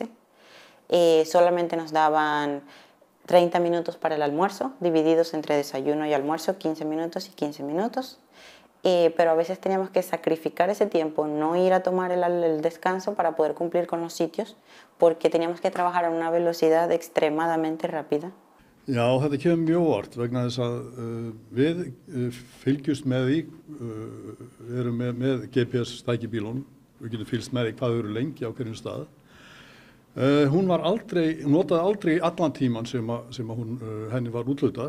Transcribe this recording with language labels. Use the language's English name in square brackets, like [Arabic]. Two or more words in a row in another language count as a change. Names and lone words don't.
[Spanish] Solamente nos daban 30 minutos para el almuerzo, divididos entre desayuno y almuerzo, 15 minutos y 15 minutos. Pero a veces teníamos que sacrificar ese tiempo, no ir a tomar el descanso para poder cumplir con los sitios, porque teníamos que trabajar a una velocidad extremadamente rápida. [Icelandic] Já, þetta kemur mjög óvart vegna þess að við fylgjumst með því, við erum með GPS-stæki bílunum, við getum fylgst með því hvað þau eru lengi á hverjum stað. Hún notaði aldrei allan tíman sem henni var úthlutað.